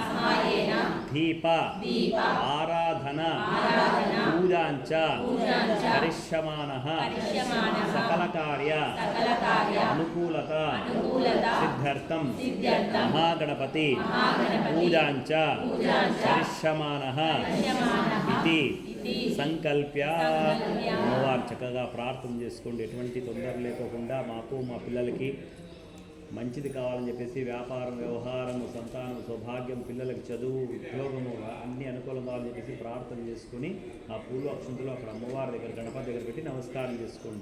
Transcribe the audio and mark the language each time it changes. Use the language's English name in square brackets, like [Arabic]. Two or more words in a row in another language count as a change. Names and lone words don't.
[Sanskrit] दीप आराधना पूजांच करिष्यमाणः सकल कार्य अनुकूलता सिद्ध्यर्थं महागणपति पूजांच करिष्यमाणः इति సంకల్ప్య [Telugu] అమ్మవారు చక్కగా ప్రార్థన చేసుకోండి. ఎటువంటి తొందర లేకోకుండా మాకు మా పిల్లలకి మంచిది కావాలని చెప్పేసి వ్యాపారం వ్యవహారము సంతానం సౌభాగ్యం పిల్లలకి చదువు ఉద్యోగము అన్ని అనుకూలం కావాలని చెప్పేసి ప్రార్థన చేసుకుని ఆ పూలు అక్షంతులు అక్కడ అమ్మవారి దగ్గర గణపతి దగ్గర పెట్టి నమస్కారం చేసుకోండి.